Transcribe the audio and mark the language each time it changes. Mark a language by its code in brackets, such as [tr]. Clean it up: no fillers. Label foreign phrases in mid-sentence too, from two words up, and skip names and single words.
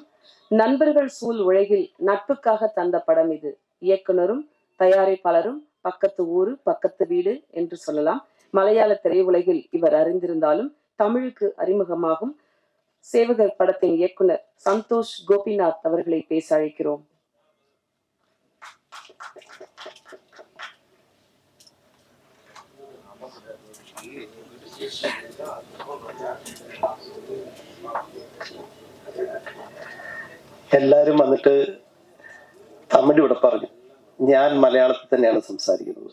[ta] நண்பர்கள் சூழ் உலகில் நட்புக்காக தந்த படம் இது. இயக்குனரும் தயாரிப்பாளரும் பக்கத்து ஊரு பக்கத்து வீடு என்று சொல்லலாம். மலையாள திரையுலகில் இவர் அறிந்திருந்தாலும் தமிழுக்கு அறிமுகமாகும் சேவகர் படத்தின் இயக்குனர் சந்தோஷ் கோபிநாத் அவர்களை பேச அழைக்கிறோம். [ml] എല്ലാവരും വന്നിട്ട് തമിഴ് ഇവിടെ പറഞ്ഞു, ഞാൻ മലയാളത്തിൽ തന്നെയാണ് സംസാരിക്കുന്നത്.